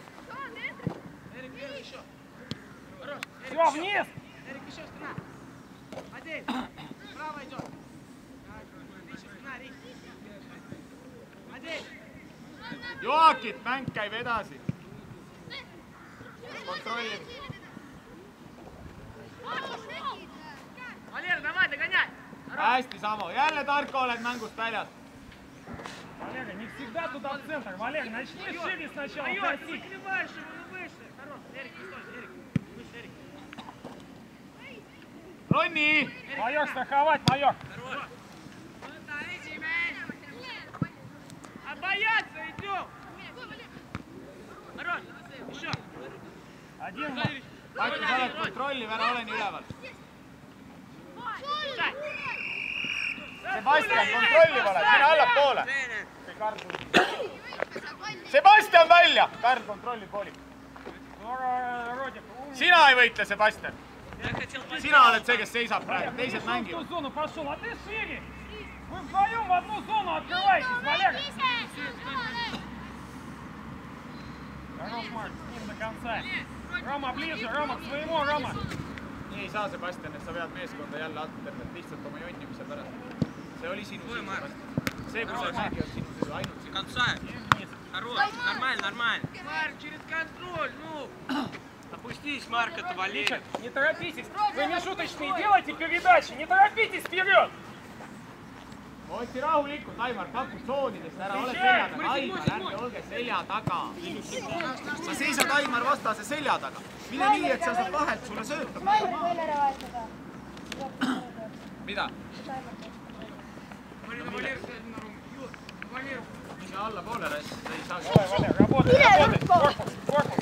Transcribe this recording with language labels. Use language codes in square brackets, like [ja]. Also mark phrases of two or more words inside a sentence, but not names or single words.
[et] Joakit, mäng käib edasi. Kontrolli. Hästi, Samo. Jälle, Tarko, oled mängust väljas. [ru] Валерий, не всегда туда в центр. Валерий, начни шире сначала. [et] Ronni! [ru] Майор, страховать, майор. Бояться, идем! Хорош, еще! Один. [et] Maitu, sa oled kontrolli, ära ole nii üleval. Sebastian, kontrolli valed, mine allapoole. Sebastian välja! Karl, kontrolli pooli. Sina ei võitle, Sebastian. Sina oled see, kes seisab praegu, teised mängivad. [ru] Вы вдвоем в одну зону открываетесь, Валерий! Хорош, Марк, с ним до конца. Рома ближе, Рома к своему, Рома! [et] Nii ei saa, Sebastian, et sa vead meeskonda jälle alternet lihtsalt oma jonnimise pärast. See oli sinu süü, Sebastian. See, kui sa ei mängi, on sinu süü, ainult sinu. [ru] Конца! Хорош, нормально. Марк, через контроль, ну! Опустись, Марк, это Валерий. Не торопитесь, вы нешуточные делайте передачи, не торопитесь вперед! [et] Otsi rahulikult, Aimar, paku soonidest, ära ole selja taga. Aimar, ärge olge selja taga. Sa seisad Aimar vastase selja taga. Mine nii, et sa saad vahelt sulle söötab. Mida? Mine alla poole, Rass, sa ei saa. [ru] Валерий, работай, корпус,